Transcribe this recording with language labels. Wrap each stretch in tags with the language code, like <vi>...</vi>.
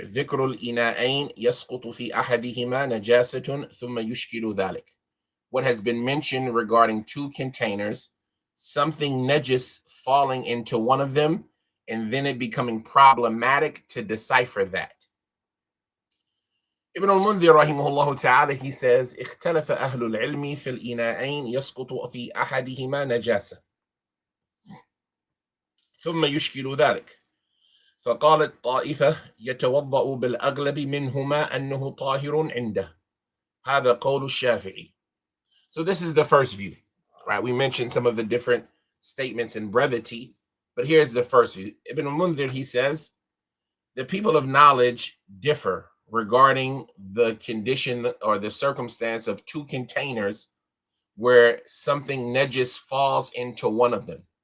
<ar>ذِكْرُ الْإِنَاءَيْنِ يَسْقُطُ فِي أَحَدِهِمَا نَجَاسَةٌ ثُمَّ يُشْكِلُ ذَلِكَ.</ar> <en>What has been mentioned regarding two containers, something najis falling into one of them, and then it becoming problematic to decipher that. Ibn al-Mundhir rahimahullah ta'ala, he says,</en> <ar>اختلف أهل العلم في الإناءين يسقط في أحدهما نجاسة ثم يشكل ذلك فقالت طائفة يتوضأ بالأغلب منهما أنه طاهر عنده هذا قول الشافعي.</ar> <en>So this is the first view, right? We mentioned some of the different statements in brevity, but here's the first view. Ibn al-Mundhir, he says, the people of knowledge differ regarding the condition or the circumstance of two containers where something najis falls into one of them.</en>